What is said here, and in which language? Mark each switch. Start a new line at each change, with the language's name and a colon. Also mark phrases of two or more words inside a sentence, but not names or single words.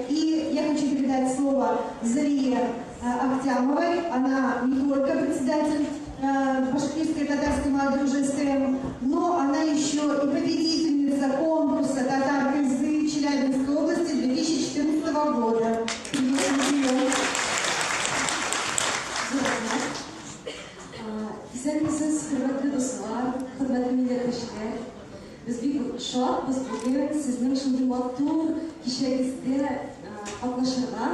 Russian: И я хочу передать слово Зарие Ахтямовой. Она не только председатель башкирской татарской молодежи СТМ, но она еще и победительница конкурса «Татар-Кызы» Челябинской области 2014 года.
Tatar: Исәнмесез, хөрмәтле дуслар, хөрмәтле милләттәшләр. Без бик шатбыз бүген сезнең шундый матур кичәгездә катнашырга.